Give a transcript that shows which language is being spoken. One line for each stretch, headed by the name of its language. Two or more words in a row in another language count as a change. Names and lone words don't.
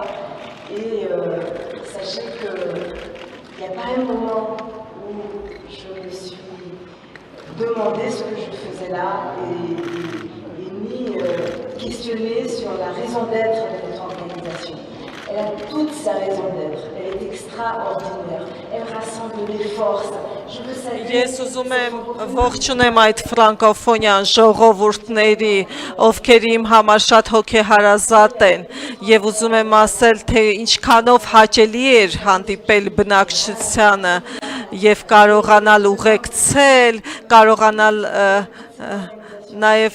French: Et sachez qu'il n'y a pas un moment où je me suis demandé ce que je faisais là et ni questionné sur la raison d'être de notre organisation. Elle a toute sa raison d'être. Elle est extraordinaire. Elle rassemble les forces. Je veux saluer...
Armenian: Ես ուզում եմ ողջունեմ այդ ֆրանկոֆոնյան ժողովուրդների, ովքեր իմ համար շատ հոգեհարազատ են, եւ ուզում եմ ասել, թե ինչքանով հաճելի էր հանդիպել բնակչությանը եւ կարողանալ ուղեկցել, կարողանալ նաև